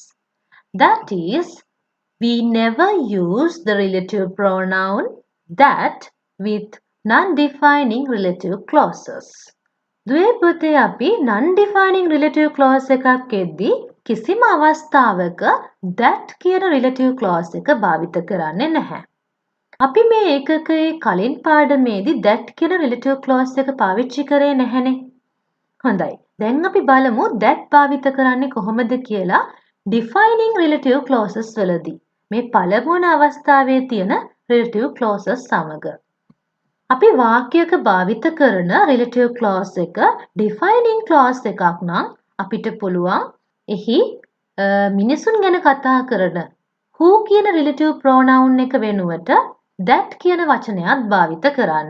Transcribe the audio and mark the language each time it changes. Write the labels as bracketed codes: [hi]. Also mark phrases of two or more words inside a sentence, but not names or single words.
[en] That is, we never use the relative pronoun that with non-defining relative clauses. [si] දුවේ පුතේ අපි [en] non-defining relative clause [si] එකක් එද්දී කිසිම අවස්ථාවක that කියන [en] relative clause [si] එක භාවිත කරන්නේ නැහැ. අපි මේ ඒකකයේ කලින් පාඩමේදී that කියන [en] relative clause [si] එක පාවිච්චි කරේ නැහැනේ. හොඳයි. දැන් අපි බලමු that භාවිත කරන්නේ කොහොමද කියලා [en] defining relative clauses [si] වලදී. මේ පළමුවන අවස්ථාවේ තියෙන [en] relative clauses [si] සමග. අපි වාක්‍යයක භාවිත කරන [en] relative clause [si] එක [en] defining clause [si] එකක් නම් අපිට පුළුවන් එහි මිනිසුන් ගැන කතා කරන who කියන [en] relative pronoun [si] එක වෙනුවට that කියන වචනයත් භාවිත කරන්න.